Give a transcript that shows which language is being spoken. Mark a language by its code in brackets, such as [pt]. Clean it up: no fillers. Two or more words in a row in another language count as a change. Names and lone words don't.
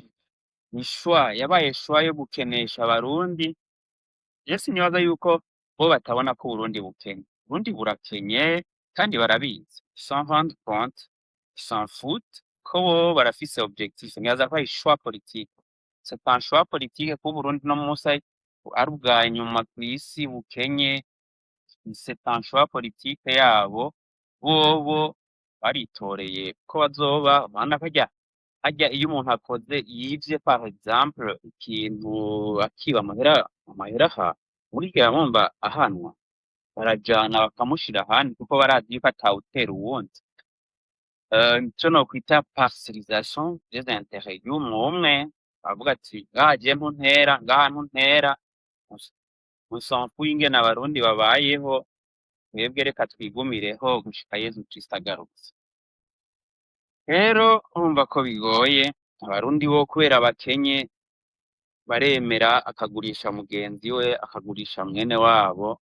[rn] Ni yabaye choix yo gukenesha abarundi. Je sinibaza yuko bo batabona ko Uburundi bukenye. Uburundi burakenye kandi barabizi, [fr] ils s'en rendent compte, ils s'en foutent, [rn] ko bobo barafise objectif. Nibaza ko ari [fr] choix politique, c'est un choix politique [rn] ko Uburundi uno musi ari ubwa nyuma kw'isi bukenye, [fr] c'est un choix politique yabo. [rn] Bobo baritoreye ko bazoba bana harya iyo umuntu akoze yivye [fr] par exemple [rn] ikintu akiba amahera aha, burya bumva ahanwa, barajana bakamushira ahandi kuko barazi yuko atawutera uwundi. Ico nokwita [fr] parcelisation des intérêts [rn] y'umwe umwe, bavuga ati ngaha je ntuntera, ngaha ntuntera, [fr] on s'en fout [rn] ingene abarundi babayeho, twebwe reka twigumireho gushika Yezu Kristo agarutse. Rero urumva ko bigoye, abarundi bo kubera bakenye baremera akagurisha mugenzi we, akagurisha mwene wabo.